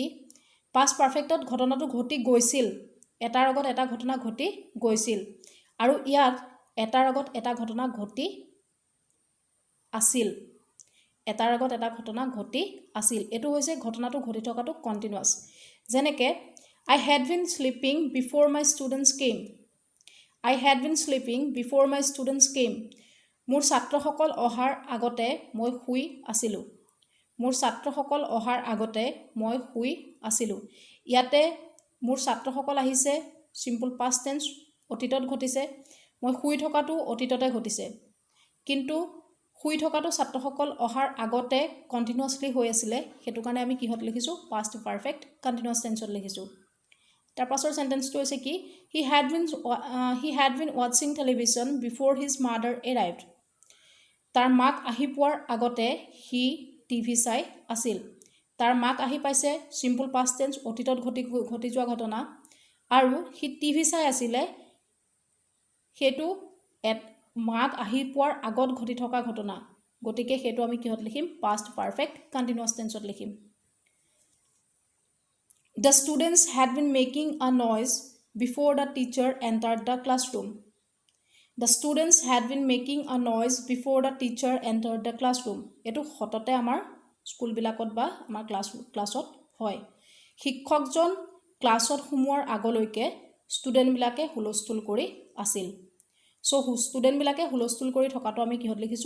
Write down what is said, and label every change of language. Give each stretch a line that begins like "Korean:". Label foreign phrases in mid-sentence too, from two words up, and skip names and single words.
Assamese: পাষ্ট পাৰফেক্টত ঘটনাটো ঘটি গৈছিল, এটাৰ আগত এটা ঘটনা ঘটি গৈছিল, আৰু ইয়াত এটাৰ আগত এটা ঘটনা ঘটি আছিল. এটাৰ আগত এটা ঘটনা ঘটি আছিল, এইটো হৈছে ঘটনাটো ঘটি থকাটো কণ্টিনিউৱাছ.
English: যেনেকৈ I had been sleeping before my students came. I had been sleeping before my students came.
Assamese: মোৰ ছাত্ৰসকল অহাৰ আগতে মই শুই আছিলোঁ. মোৰ ছাত্ৰসকল অহাৰ আগতে মই শুই আছিলোঁ. ইয়াতে মোৰ ছাত্ৰসকল আহিছে
English: simple past tense,
Assamese: অতীতত ঘটিছে. মই শুই থকাটো অতীততে ঘটিছে, কিন্তু শুই থকাটো ছাত্ৰসকল অহাৰ আগতে কণ্টিনিউৱাছলি হৈ আছিলে, সেইটো কাৰণে আমি কিহত লিখিছোঁ? পাষ্ট পাৰফেক্ট কণ্টিনিউৱাছ টেন্সত লিখিছোঁ. তাৰ পাছৰ চেণ্টেন্সটো হৈছে কি?
English: হি had been watching television before his mother arrived.
Assamese: তাৰ মাক আহি পোৱাৰ আগতে সি টিভি চাই আছিল. তাৰ মাক আহি পাইছে
English: simple past tense,
Assamese: অতীতত ঘটি যোৱা ঘটনা, আৰু সি টিভি চাই আছিলে, সেইটো মাক আহি পোৱাৰ আগত ঘটি থকা ঘটনা, গতিকে সেইটো আমি কিহত লিখিম? পাষ্ট পাৰফেক্ট কণ্টিনিউৱাছ টেন্সত লিখিম.
English: The students had been making a noise before the teacher entered the classroom. The students had been making a noise before the teacher entered the classroom.
Assamese: এইটো সততে আমাৰ স্কুলবিলাকত বা আমাৰ ক্লাছত হয়। শিক্ষকজন ক্লাছত সোমোৱাৰ আগলৈকে ষ্টুডেণ্টবিলাকে হুলস্থুল কৰি আছিল। চ' ষ্টুডেণ্টবিলাকে হুলস্থুল কৰি থকাটো আমি কিহত লিখিছোঁ?